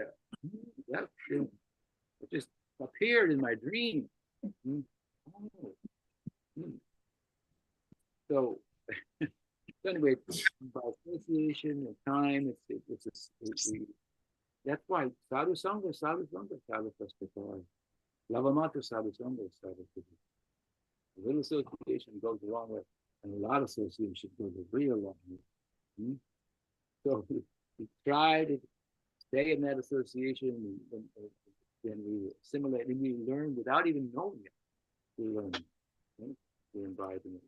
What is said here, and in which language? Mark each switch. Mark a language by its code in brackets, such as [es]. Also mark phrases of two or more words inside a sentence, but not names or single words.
[en] That it just appeared in my dream. So anyway, by association and time, that's why [sa] sadhu sangha, [en] sadhu festival. [sa] Lavamata sadhu sangha, sadhu festival. [en] A little association goes a long way, and a lot of association goes a real long way. So we try to stay in that association, and we assimilate, and we learn without even knowing it. We learn. We're imbibing it.